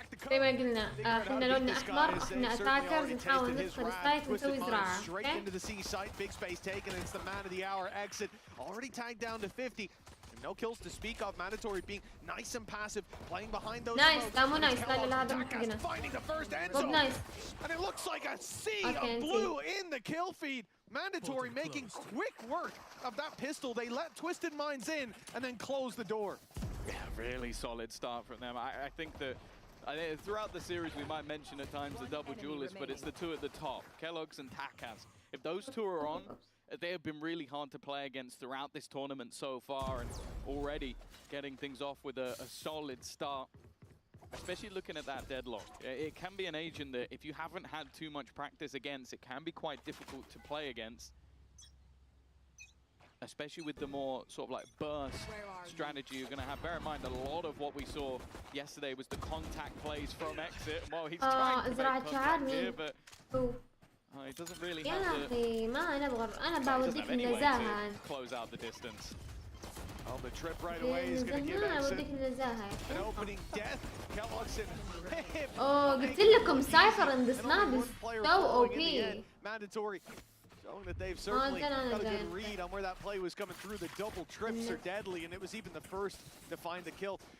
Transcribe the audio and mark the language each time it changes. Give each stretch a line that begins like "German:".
Arabic: زي ما قلنا احنا لوننا احمر، احنا اتاكرز نحاول ندخل السايت ونسوي زراعة.
English: Straight into the C site, big space taken, and it's the man of the hour exit. Already tagged down to 50. No kills to speak of. Mandatory being nice and passive, playing behind those.
Arabic: Nice, لا مو نايس، لا لا هذا مو حقنا.
English: Finding the first Enzo. Nice. And it looks like a sea of blue in the kill feed. Mandatory making quick work of that pistol. They let Twisted Minds in and then close the door. Yeah, really solid start from them. I think that throughout the series we might mention at times the double duelists, but it's the 2 at the top, Kellogg's and Takas. If those 2 are on, they have been really hard to play against throughout this tournament so far, and already getting things off with a solid start. Especially looking at that deadlock. It can be an agent that if you haven't had too much practice against, it can be quite difficult to play against. Especially with the more sort of like burst strategy you're going to have. Bear in mind, a lot of what we saw yesterday was the contact plays from Exit. Well, he's trying to make contact here, but he doesn't really have
Arabic: يا أخي ما نبغى، أنا بوديك النزاهة.
English: Close out the distance. Oh, the trip right away is going to give Exit an opening death. Kellogg's in.
Arabic: قلت لكم
English: Cypher and this map is so OP. Mandatory. Showing that they've certainly got a good read on where that play was coming through. The double trips are deadly, and it was even the first to find the kill.